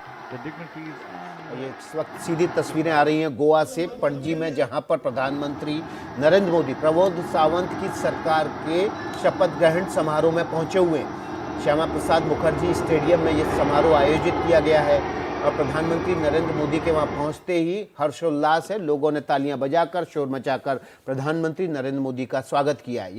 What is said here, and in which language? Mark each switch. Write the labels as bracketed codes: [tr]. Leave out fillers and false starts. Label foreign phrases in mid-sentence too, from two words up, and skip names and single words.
[en] the dignities and [hi] ये इस वक्त सीधी तस्वीरें आ रही हैं गोवा से पणजी में, जहां पर प्रधानमंत्री नरेंद्र मोदी प्रमोद सावंत की सरकार के शपथ ग्रहण समारोह में पहुंचे हुए हैं। श्यामा प्रसाद मुखर्जी स्टेडियम में यह समारोह आयोजित किया गया है और प्रधानमंत्री नरेंद्र मोदी के वहां पहुंचते ही हर्षोल्लास है। लोगों ने तालियां बजाकर, शोर मचाकर प्रधानमंत्री नरेंद्र मोदी का स्वागत किया है।